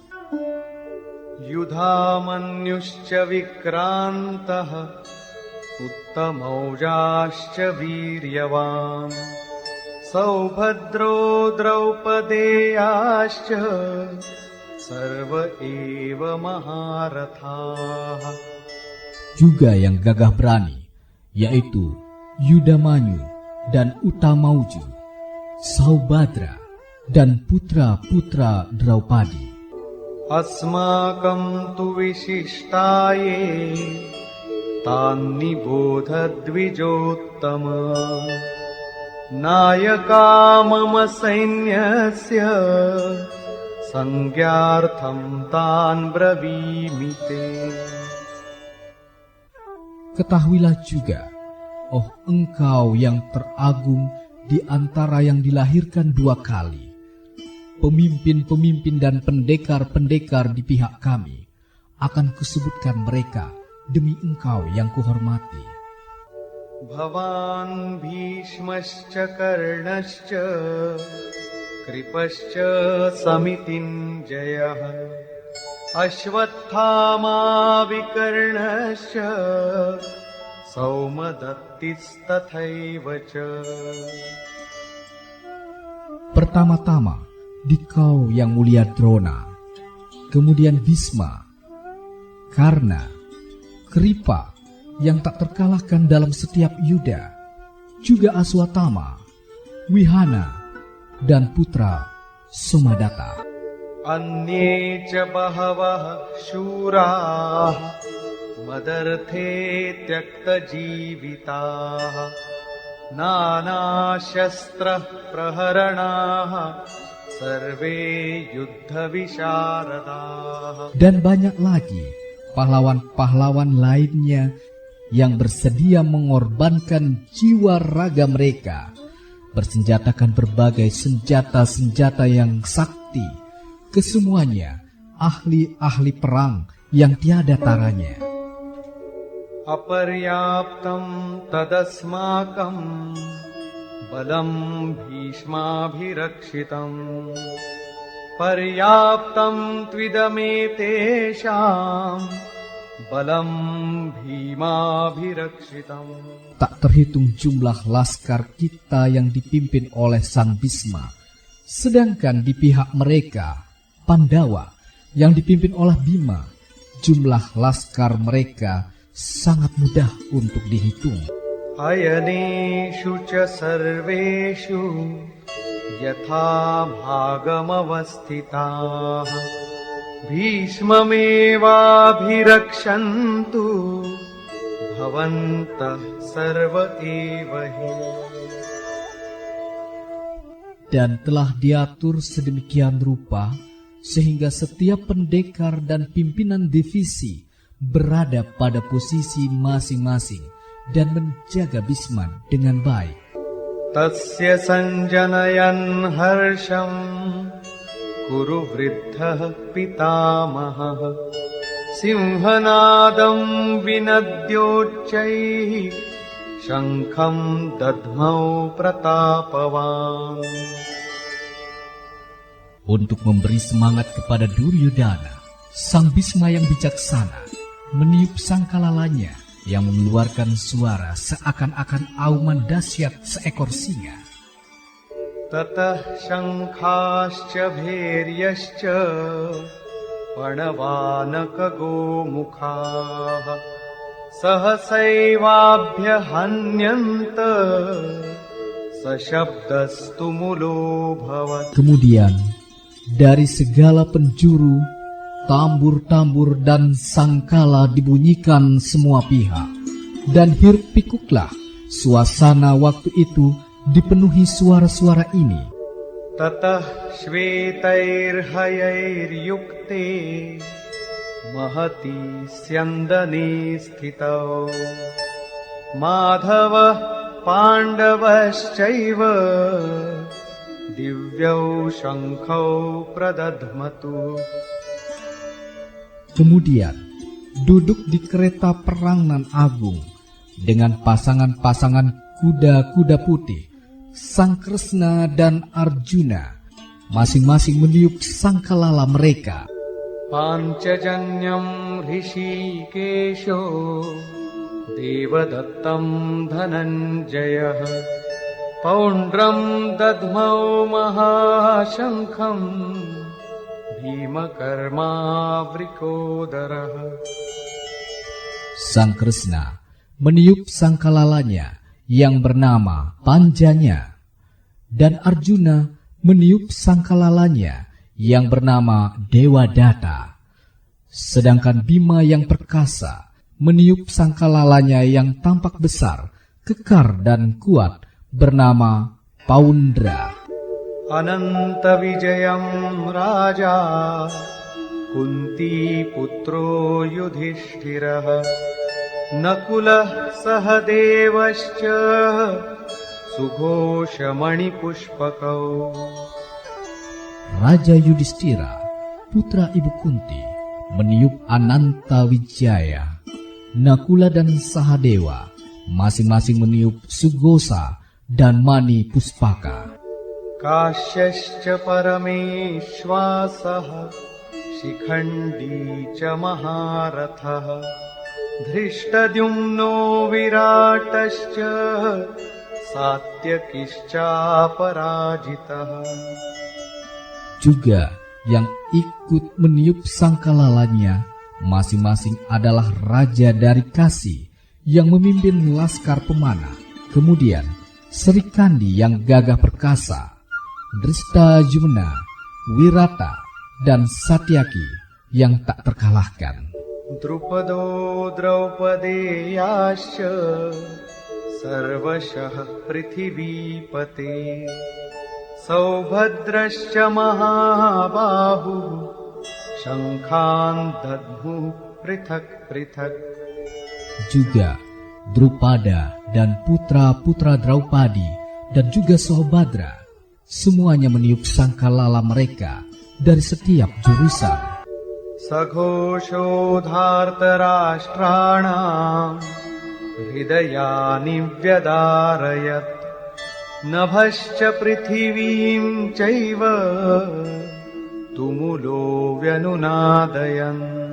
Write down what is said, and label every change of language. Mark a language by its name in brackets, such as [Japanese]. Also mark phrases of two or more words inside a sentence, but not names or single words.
[Sanskrit] युधामन्युश्च विक्रान्तः उत्तमौजाश्च वीर्यवान् सौभद्रो द्रौपदेयाश्च सर्व एव महारथाः. [Indonesian] Juga yang gagah berani, yaitu Yudamanyu dan Utamauju, Saubhadra, dan putra-putra Draupadi. [Sanskrit] अस्माकं तु विशिष्टा ये तान्निबोध द्विजोत्तम नायका मम सैन्यस्य संज्ञार्थं तान्ब्रवीमि ते. [Indonesian] Ketahuilah juga, oh engkau yang teragung di antara yang dilahirkan dua kali, pemimpin-pemimpin dan pendekar-pendekar di pihak kami, akan kusebutkan mereka demi engkau yang kuhormati. [Sanskrit] भवान्भीष्मश्च कर्णश्च कृपश्च समितिञ्जयः अश्वत्थामा विकर्णश्च सौमदत्तिस्तथैव च. [Indonesian] Pertama-tama dikau yang mulia Drona, kemudian Bhisma, Karna, Kripa yang tak terkalahkan dalam setiap yuda, juga Aswatthama, Wihana, dan putra Somadatta. [Sanskrit] अन्ये च बहवः शूराः मदर्थे त्यक्तजीविताः नानाशस्त्रः प्रहरणाः सर्वे युद्धविशारदाः. [Indonesian] Dan banyak lagi pahlawan-pahlawan lainnya yang bersedia mengorbankan jiwa raga mereka, bersenjatakan berbagai senjata-senjata yang sakti, kesemuanya ahli-ahli perang yang tiada taranya. [Sanskrit] अपर्याप्तं तदस्माकं बलं भीष्माभिरक्षितम् पर्याप्तं त्विदमेतेषां बलं भीमाभिरक्षितम्. [Indonesian] Tak terhitung jumlah laskar kita yang dipimpin oleh Sang Bisma, sedangkan di pihak mereka, Pandawa, yang dipimpin oleh Bima, jumlah laskar mereka sangat mudah untuk dihitung. [Sanskrit] अयनेषु च सर्वेषु यथा भागमवस्थिताः भीष्ममेवाभिरक्षन्तु भवन्तः सर्व एव हि. [Indonesian] Dan telah diatur sedemikian rupa sehingga setiap pendekar dan pimpinan divisi berada pada posisi masing-masing dan menjaga Bisma dengan baik. [Sanskrit] तस्य सञ्जनयन् हर्षं कुरु वृद्धः पितामहः सिंहनादं विनद्योच्चैः शङ्खं दध्मौ प्रतापवान्. [Indonesian] Untuk memberi semangat kepada Duryodhana, Sang Bisma yang bijaksana meniup sangkalalanya yang mengeluarkan suara seakan-akan auman dahsyat seekor singa. [Sanskrit] ततः शङ्खाश्च भैर्यश्च पणवानकगोमुखाः सहसैवाभ्यहन्यन्त सशब्दस्तुमुलोऽभवत्. [Indonesian] Kemudian dari segala penjuru, tambur-tambur dan sangkala dibunyikan semua pihak, dan hiruk pikuklah suasana waktu itu dipenuhi suara-suara ini. [Sanskrit] ततः श्वेतैर्हयैर्युक्ते महति स्यन्दने स्थितौ माधवः पाण्डवश्चैव दिव्यौ शङ्खौ प्रदध्मतु. [Indonesian] Kemudian duduk di kereta perang nan agung dengan pasangan-pasangan kuda-kuda putih, Sang Kresna dan Arjuna, masing-masing meniup sangkalala mereka. [Sanskrit] पाञ्चजन्यं ऋषिकेशो देवदत्तं धनञ्जयः पौण्ड्रं दध्मौ महाशङ्खं भीमकर्मावृकोदरः. [Indonesian] Sang Kresna meniup sangkalalanya yang bernama Panjanya, dan Arjuna meniup sangkalalanya yang bernama Dewadatta. Sedangkan Bima yang perkasa meniup sangkalalanya yang tampak besar, kekar dan kuat bernama Paundra. [Sanskrit] अनन्तविजयं राजा कुन्तीपुत्रो युधिष्ठिरः नकुलः सहदेवश्च सुघोषमणिपुष्पकौ. [Indonesian] Raja Yudhistira, putra Ibu Kunti, meniup Ananta Wijaya. Nakula dan Sahadewa masing-masing meniup Sughosa dan Mani Puspaka. [Sanskrit] काश्यश्च परमेश्वासः शिखण्डी च महारथः धृष्टद्युम्नो विराटश्च सात्यकिश्चापराजितः. [Indonesian] Juga yang ikut meniup sangkalalanya masing-masing adalah raja dari Kasi yang memimpin laskar pemanah, kemudian Sri Kandi yang gagah perkasa, Dristajumna Wirata, dan Satyaki yang tak terkalahkan. [Sanskrit] द्रुपदो द्रौपदेयाश्च सर्वशः पृथिवीपते सौभद्रश्च महाबाहुः शङ्खान् दद्मुः पृथक् पृथक्. [Indonesian] Juga Drupada dan putra-putra Draupadi dan juga Sohbadra, semuanya meniup sangkalala mereka dari setiap jurusan. [Sanskrit] सघोषोधार्तराष्ट्राणाम् हृदयानि व्यदारयत् नभश्च पृथिवीं चैव tumulo व्यनुनादयन्.